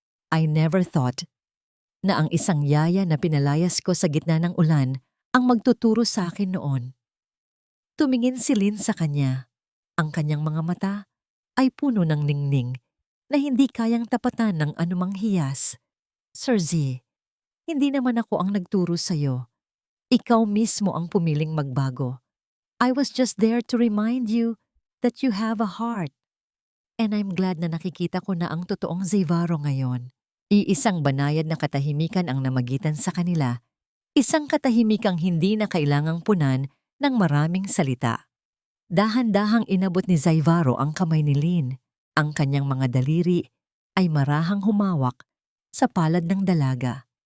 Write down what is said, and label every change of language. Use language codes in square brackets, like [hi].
[en] I never thought [tl] na ang isang yaya na pinalayas ko sa gitna ng ulan ang magtuturo sa akin noon." Tumingin si Lynn sa kanya. Ang kanyang mga mata ay puno ng ningning na hindi kayang tapatan ng anumang hiyas. "Sir Z, hindi naman ako ang nagturo sa'yo. Ikaw mismo ang pumiling magbago. [en] I was just there to remind you that you have a heart." And I'm glad [tl] na nakikita ko na ang totoong Zayvaro ngayon. Iisang banayad na katahimikan ang namagitan sa kanila, isang katahimikang hindi na kailangang punan ng maraming salita. Dahan-dahang inabot ni Zayvaro ang kamay ni Lynn. Ang kanyang mga daliri ay marahang humawak sa palad ng dalaga.